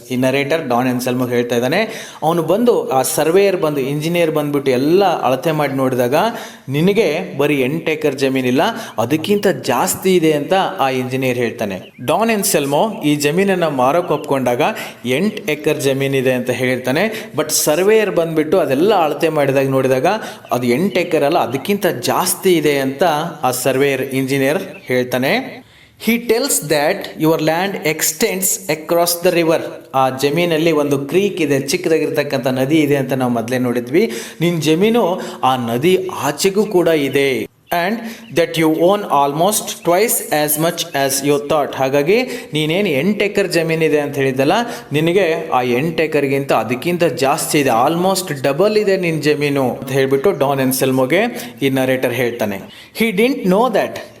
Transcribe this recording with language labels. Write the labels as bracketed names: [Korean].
[Kannada] ಈ narrator Don ಹೆನ್ಸೆಲ್ಮೋ ಹೇಳ್ತಾ ಇದ್ದಾನೆ, ಅವನು ಬಂದು ಆ ಸರ್ವೇಯರ್ ಬಂದು, ಇಂಜಿನಿಯರ್ ಬಂದುಬಿಟ್ಟು ಎಲ್ಲ ಅಳತೆ ಮಾಡಿ ನೋಡಿದಾಗ ನಿನಗೆ ಬರೀ 8 acre ಜಮೀನಿಲ್ಲ, ಅದಕ್ಕಿಂತ ಜಾಸ್ತಿ ಇದೆ ಅಂತ ಆ ಇಂಜಿನಿಯರ್ ಹೇಳ್ತಾನೆ. ಡಾನ್ ಹೆನ್ಸೆಲ್ಮೋ ಈ ಜಮೀನನ್ನು ಮಾರೋಕೆ ಒಪ್ಕೊಂಡಾಗ 8 acre ಜಮೀನಿದೆ ಅಂತ ಹೇಳಿರ್ತಾನೆ. ಬಟ್ ಸರ್ವೇಯರ್ ಬಂದುಬಿಟ್ಟು ಅದೆಲ್ಲ ಅಳತೆ ಮಾಡಿದಾಗ ನೋಡಿದಾಗ ಅದು 8 acre ಅಲ್ಲ, ಅದಕ್ಕಿಂತ ಜಾಸ್ತಿ ಇದೆ ಅಂತ ಆ ಸರ್ವೇಯರ್ ಇಂಜಿನಿಯರ್ ಹೇಳ್ತಾನೆ. [English] He tells that your land extends across the river. [Kannada] ಆ ಜಮೀನಲ್ಲಿ ಒಂದು ಕ್ರೀಕ್ ಇದೆ, ಚಿಕ್ಕದಾಗಿರ್ತಕ್ಕಂಥ ನದಿ ಇದೆ ಅಂತ ನಾವು ಮೊದಲೇ ನೋಡಿದ್ವಿ. ನಿನ್ನ ಜಮೀನು ಆ ನದಿ ಆಚೆಗೂ ಕೂಡ ಇದೆ. [English] And that you own almost twice as much as you thought. [Kannada] ಹಾಗಾಗಿ ನೀನೇನು 8 acre ಜಮೀನಿದೆ ಅಂತ ಹೇಳಿದ್ದಲ್ಲ, ನಿನಗೆ ಆ 8 acreಗಿಂತ ಅದಕ್ಕಿಂತ ಜಾಸ್ತಿ ಇದೆ, ಆಲ್ಮೋಸ್ಟ್ ಡಬಲ್ ಇದೆ ನಿನ್ನ ಜಮೀನು ಅಂತ ಹೇಳಿಬಿಟ್ಟು ಡಾನ್ ಹೆನ್ಸೆಲ್ಮೋಗೆ ಈ ನರೇಟರ್ ಹೇಳ್ತಾನೆ. [English] He didn't know that.